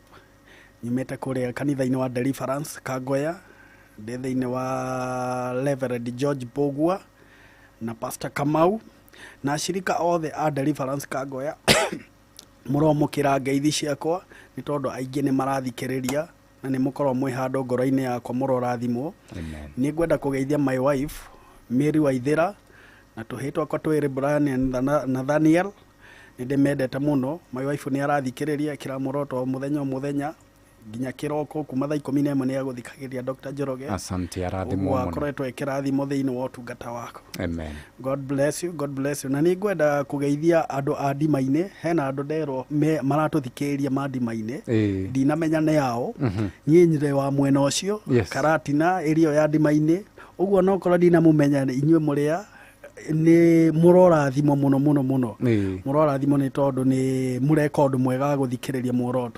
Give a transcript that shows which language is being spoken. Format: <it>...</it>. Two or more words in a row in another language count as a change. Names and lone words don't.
<ki>Nyumĩte kũrĩa kanitha-inĩ wa Deliverance Kangoya, ndĩ thĩinĩ wa Reverend George Bogua na Pastor Kamau na ashirika othe a Deliverance Kangoya muromukira ngeithi ciakwa ni tondu aingi ni marathikiriria na ni mukorwo mwi handu ngoro-ini yakwa murorathimwo. Ni ngwenda kugeithia</ki> <en>my wife</en> <ki>Mary Waithira na tuhitwa kwa twiri Brian na Nathaniel ni ndimendete muno.</ki> <en>My wife</en> <ki>ni arathikiriria kira muroto muthenya nginya kiroko kuma thaa 11 ni aguthikagiria Dr. Njoroge. Asante, arathimwo muno. Akoretwo ekirathimo thiini wa utungata wako. Amen.</ki> <en>God bless you, God bless you.</en> <ki>Na ni ngwenda kugeithia andu a ndima-ini, hena andu ndero maratuthikiria ma ndima-ini, ndinamenya ni yao nyinyi wa mwena ucio Karatina irio ya ndima-ini, uguo no korwo ndinamumenya inyue muria ni murorathimo muno murorathimo ni tondu ni mureka undu mwega guthikiriria muoroto.</ki>